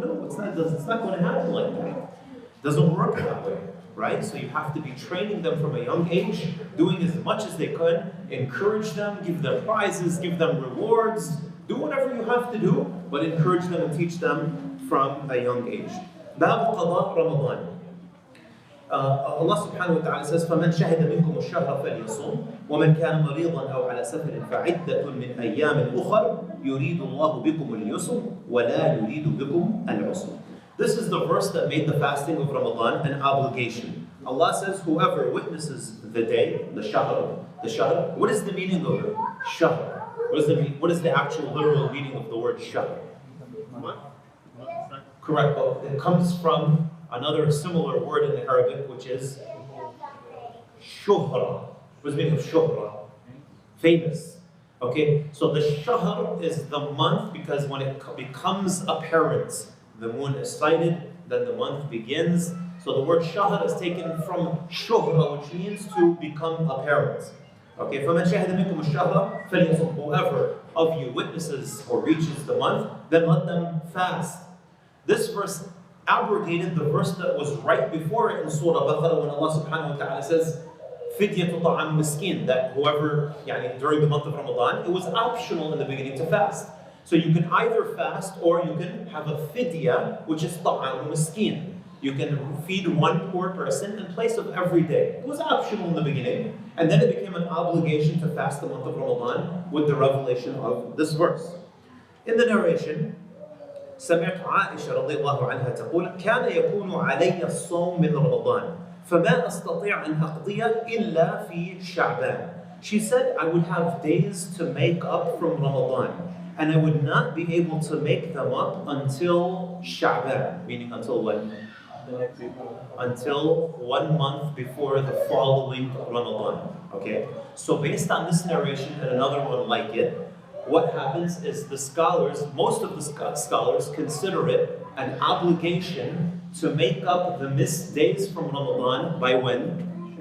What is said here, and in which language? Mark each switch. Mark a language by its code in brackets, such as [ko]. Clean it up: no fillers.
[en] No, it's not going to happen like that. It doesn't work that way, right? So you have to be training them from a young age, doing as much as they can, encourage them, give them prizes, give them rewards, do whatever you have to do, but encourage them and teach them from a young age. [ar] باب قضاء رمضان. [en] Allah subhanahu wa ta'ala says, [ar] فَمَنْ شَهِدَ مِنْكُمُ الشَّهْرَ فَلْيَصُمْ وَمَنْ كَانَ مَرِيضًا أَوْ عَلَى سَفَرٍ فَعِدَّةٌ مِنْ أَيَّامٍ أُخَرَ يُرِيدُ اللَّهُ بِكُمُ الْيُسْرَ وَلَا يُرِيدُ بِكُمُ الْعُسْرَ. [en] This is the verse that made the fasting of Ramadan an obligation. Allah says, whoever witnesses the day, the shahr, what is the meaning of it? Shahr. What is the actual literal meaning of the word shahr? Correct, but it comes from another similar word in Arabic, which is shuhra. What is the meaning of shuhra? Famous. Okay, so the shahr is the month because when it becomes apparent, the moon is sighted, then the month begins. So the word shahr is taken from shuhra, which means to become apparent. Okay, [ar] فَمَنْ شَهِدَ مِنْكُمُ الشَّهْرَ فَلْيَصُمْ. [en] Whoever of you witnesses or reaches the month, then let them fast. This verse abrogated the verse that was right before it in Surah Baqarah when Allah subhanahu wa ta'ala says, [ar] فِدْيَةُ طَعَامُ مِسْكِينَ, [en] that whoever, during the month of Ramadan, it was optional in the beginning to fast. So you can either fast or you can have a fidya, which is [ar] طَعَامُ مِسْكِينَ. [en] You can feed one poor person in place of every day. It was optional in the beginning, and then it became an obligation to fast the month of Ramadan with the revelation of this verse. In the narration, [ar] سمعت عائشة رضي الله عنها تقول كان يكون علي الصوم من رمضان فما أستطيع أن أقضي إلا في شعبان. [en] She said I would have days to make up from Ramadan and I would not be able to make them up until Sha'ban, meaning until when? Until 1 month before the following Ramadan. Okay? So based on this narration and another one like it, what happens is the scholars, most of the scholars consider it an obligation to make up the missed days from Ramadan by when?